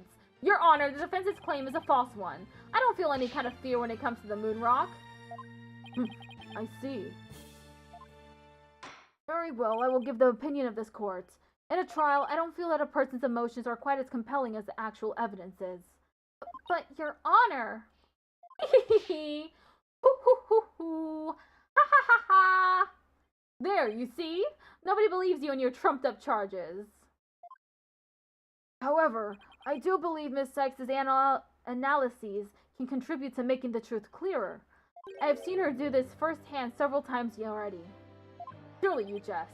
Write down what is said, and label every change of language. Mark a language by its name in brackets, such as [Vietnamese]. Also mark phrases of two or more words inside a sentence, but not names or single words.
[English] Your Honor, the defense's claim is a false one. I don't feel any kind of fear when it comes to the moon rock. I see. Very well, I will give the opinion of this court. In a trial, I don't feel that a person's emotions are quite as compelling as the actual evidence is. But, Your Honor! Hee hee! Hoo hoo hoo hoo! Ha ha ha ha! There, you see? Nobody believes you and your trumped-up charges. However, I do believe Miss Sykes' analyses can contribute to making the truth clearer. I have seen her do this firsthand several times already. Surely you jest.